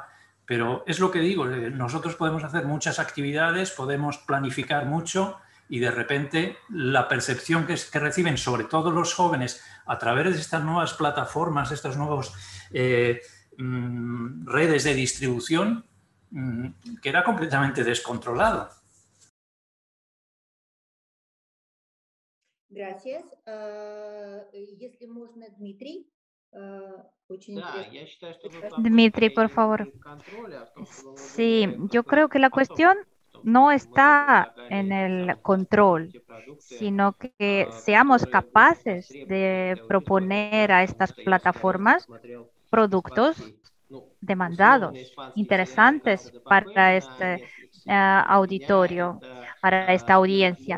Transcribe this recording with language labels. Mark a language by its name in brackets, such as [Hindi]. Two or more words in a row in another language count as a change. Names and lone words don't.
[Spanish] Pero es lo que digo, nosotros podemos hacer muchas actividades, podemos planificar mucho y de repente la percepción que reciben sobre todo los jóvenes a través de estas nuevas plataformas, estas nuevas redes de distribución, queda completamente descontrolado. Gracias. [Russian] Если можно, Дмитрий. [Spanish] Dmitry, por favor. Sí, yo creo que la cuestión no está en el control, sino que seamos capaces de proponer a estas plataformas productos demandados, interesantes para este auditorio, para esta audiencia.